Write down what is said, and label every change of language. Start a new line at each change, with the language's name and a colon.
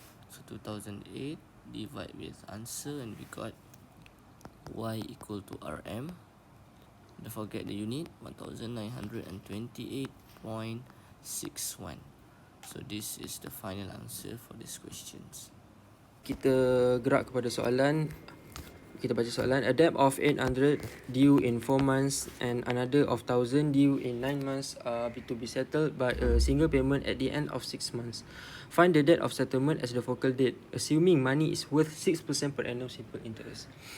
English: So 2008 divide with answer, and we got y equal to Rm. Don't forget the unit, 1928.61. So this is the final answer for these questions.
Malay: Kita gerak kepada soalan. Kita baca soalan.
English: A debt of 800 due in 4 months and another of 1000 due in 9 months are to be settled by a single payment at the end of 6 months. Find the date of settlement as the focal date, assuming money is worth 6% per annum simple interest.